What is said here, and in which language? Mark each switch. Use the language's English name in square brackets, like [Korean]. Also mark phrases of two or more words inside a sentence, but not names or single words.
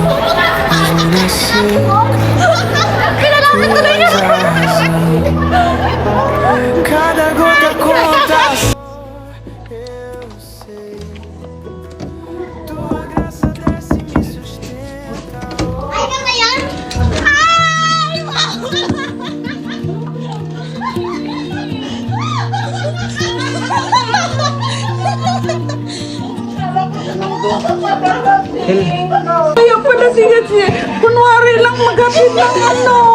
[Portuguese] Mesmo na seca, tu és a razão. Cada gota conta. Eu sei, tua graça desce e me sustenta. [Filipino] Ayaw pala siya. Kunwari lang magapit ng ano.